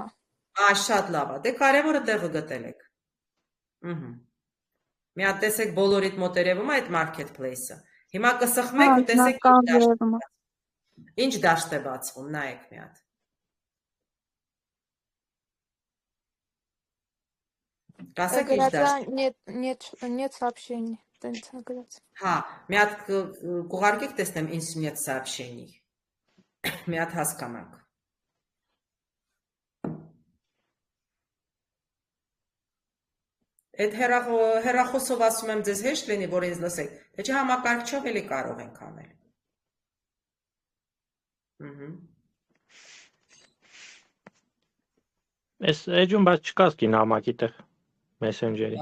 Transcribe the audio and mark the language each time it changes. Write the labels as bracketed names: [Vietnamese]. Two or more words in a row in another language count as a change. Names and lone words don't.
[Armenian] Շատ լավ է։ Դե կարևորը տեղը գտել եք։ Մի հատ տեսեք բոլորիդ մոտ երևում է այդ marketplace-ը։ Հիմա կսխմեք ու տեսեք ինչ դաշտ է բացվում, նայեք մի հատ։ Կասեք ինչ դաշտ։ [Russian] Нет сообщений. [Armenian] Հա, մի հատ կուղարկեք տեսնեմ ինչ [Russian] нет сообщений։ [Armenian] Մի հատ հասկանանք։ Այդ հեռախոսով ասում եմ ձեզ հեշտ լինի, որ ինձ լսեք, թե չէ համակարգչով էլի կարող ենք անել։ Այս էջում բայց չկա սկին համակի տեղ Messenger-ի։